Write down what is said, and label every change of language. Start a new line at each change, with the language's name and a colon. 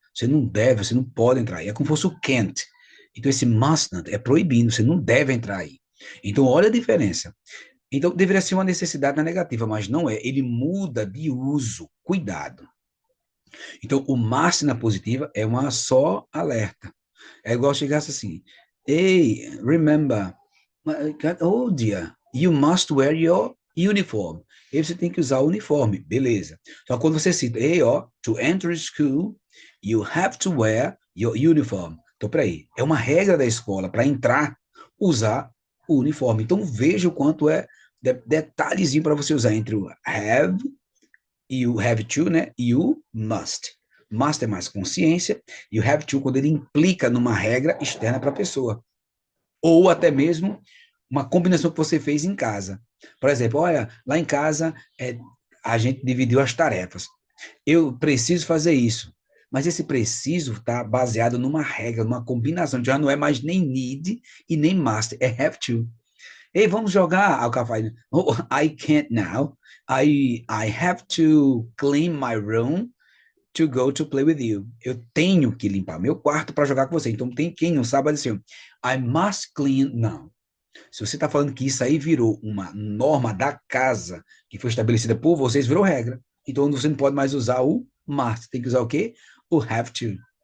Portuguese: Você não deve, você não pode entrar aí. É como se fosse o can't. Então, esse must not é proibindo, você não deve entrar aí. Então, olha a diferença. Então, deveria ser uma necessidade na negativa, mas não é. Ele muda de uso. Cuidado. Então, o must na positiva é uma só alerta. É igual chegasse assim,
English: hey, remember, oh dear, you must wear your uniform.
Portuguese: Aí você tem que usar o uniforme, beleza. Só quando você cita,
English: hey, ó, to enter school, you have to wear your uniform.
Portuguese: Então, peraí, é uma regra da escola para entrar, usar o uniforme. Então, veja o quanto é detalhezinho para você usar entre o have e o have to, né? E o must. Must é mais consciência, e o have to quando ele implica numa regra externa para a pessoa. Ou até mesmo uma combinação que você fez em casa. Por exemplo, olha, lá em casa a gente dividiu as tarefas. Eu preciso fazer isso. Mas esse preciso está baseado numa regra, numa combinação. Já não é mais nem need e nem must, é have to. Ei, vamos jogar. O cara faz, oh,
English: I can't now. I have to clean my room to go to play with you.
Portuguese: Eu tenho que limpar meu quarto para jogar com você. Então, tem quem não sabe dizer,
English: I must clean.
Portuguese: Não. Se você está falando que isso aí virou uma norma da casa que foi estabelecida por vocês, virou regra. Então, você não pode mais usar o must. Tem que usar o quê? O have to.